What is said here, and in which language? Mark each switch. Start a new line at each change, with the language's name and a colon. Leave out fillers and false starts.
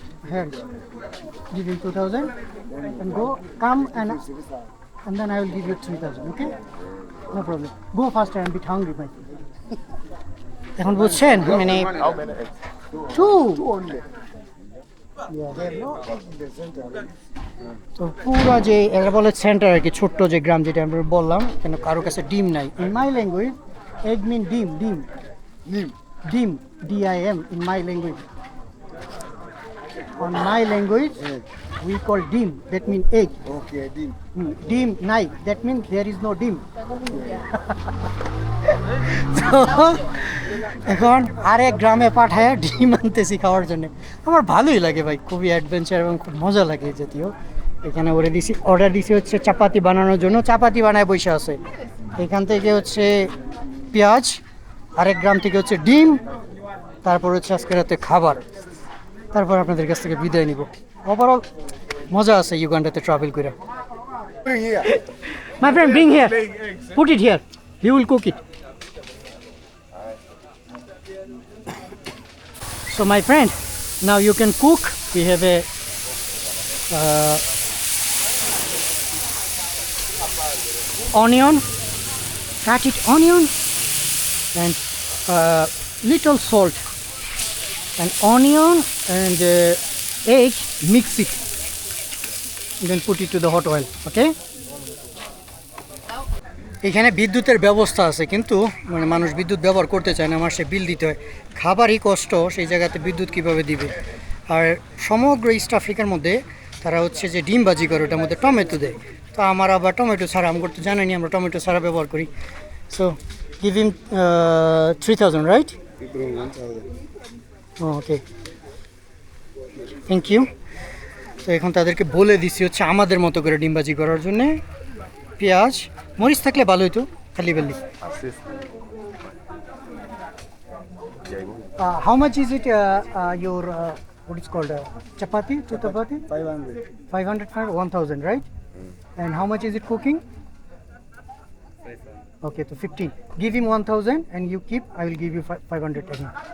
English: Here, give you 2,000 and go. Come and then I will give you 3,000. Okay, no problem. Go faster. I'm a bit hungry, my friend.
Bangla: এখন বুঝছেন মানে
English: How many X? 2 Only. There are no eggs in the center.
Bangla: তো পুরো যে এরা বলে centre আর কি, ছোট্ট যে গ্রাম যেটা আমরা বললাম, কেন কারো কাছে ডিম নাই।
English: In my language egg mean ডিম, ডিম Nim. ডিম DIM in my language. On my language we call dim, that mean egg. Okay, dim.
Bangla: Dim nai,
English: that means there is no dim.
Bangla: So, এখন আরেক গ্রামে পাঠায় ডিম আনতেছি খাওয়ার জন্য। আমার ভালোই লাগে ভাই, খুবই অ্যাডভেঞ্চার এবং খুব মজা লাগে জাতীয়। এখানে অর্ডার দিছি হচ্ছে চাপাতি বানানোর জন্য, চাপাতি বানায় বসে আছে। এখান থেকে হচ্ছে পেঁয়াজ, আরেক গ্রাম থেকে হচ্ছে ডিম, তারপর হচ্ছে আজকে রাতে খাবার, তারপর আপনাদের কাছ থেকে বিদায় নিব। ওভারঅল মজা আছে ইউগান্ডাতে ট্রাভেল করে।
English: My friend, bring here. Put it here. He will cook it. So my friend, now you can cook. We have a onion. Cut it onion and little salt and onion and egg. Mix it. Then put it to the hot oil. Okay.
Bangla: এখানে বিদ্যুতের ব্যবস্থা আছে, কিন্তু মানে মানুষ বিদ্যুৎ ব্যবহার করতে চায় না, মাসে বিল দিতে হয়। খাবারই কষ্ট, সেই জায়গাতে বিদ্যুৎ কিভাবে দিবে। আর সমগ্র ইস্ট আফ্রিকার মধ্যে তারা হচ্ছে যে ডিম ভাজি করে, ওটার মধ্যে টমেটো দেয়। তো আমার আবার টমেটো ছাড়া, আমি করতে জানি, আমরা টমেটো ছাড়া ব্যবহার করি।
English: So give him 3000, right?
Bangla: Okay, thank you. তো এখন তাদেরকে বলে দিছি হচ্ছে আমাদের মতো করে ডিম ভাজি করার জন্যে। পেঁয়াজ মরিচ থাকলে ভালো হতো, খালি বেলি।
English: How much is it your what is called chapati? Two chapati? 500, 1000, right? And how much is it cooking? Okay, so 15. Give him 1000 and you keep, I will give you 500 again.